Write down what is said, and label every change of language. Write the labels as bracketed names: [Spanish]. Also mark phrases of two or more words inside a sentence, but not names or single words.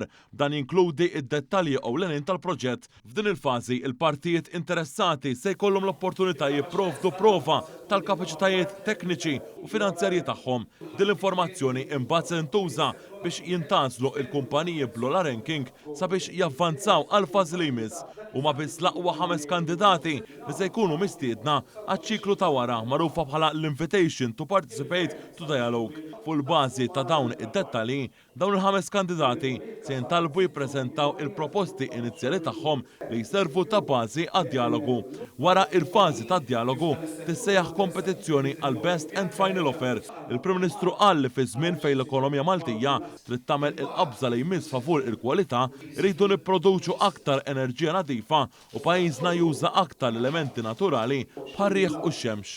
[Maltese] Dan jinkludi id-dettalji ewlenin tal-proġett. F'din il-fażi il-partijiet interessati se jkollhom l-opportunità jipprovdu prova tal-kapaċitajiet tekniċi u finanzjarji tagħhom. Din l-informazzjoni imbagħad se ntuża biex jintażlu il-kumpaniji bl-ola ranking sabiex javvanzaw għal fażi li jmiss huma biss l-aqwa 5 kandidati li se jkunu mistiedna għaċ-ċiklu ta' wara magħrufa bħala l- [English] Invitation to Participate to Dialogue. [Maltese] Fuq il-bażi ta' dawn id-dettalji, dawn il-5 kandidati se jintalbu jippreżentaw il-proposti inizjali tagħhom li jservu ta' bażi għad-dialogu. Wara il-fażi tad-dialogu tissejjaħ kompetizzjoni għal [English] Best and Final Offer. [Maltese] Il-Prim Ministru qal li fi żmien fejn l-ekonomija Maltija trid tagħmel il-qabża li jmiss favur il-kwalità, rridu nipproduċu aktar enerġija nadifa u pajjiżna juża aktar elementi naturali bħar-riħ u x-xemx.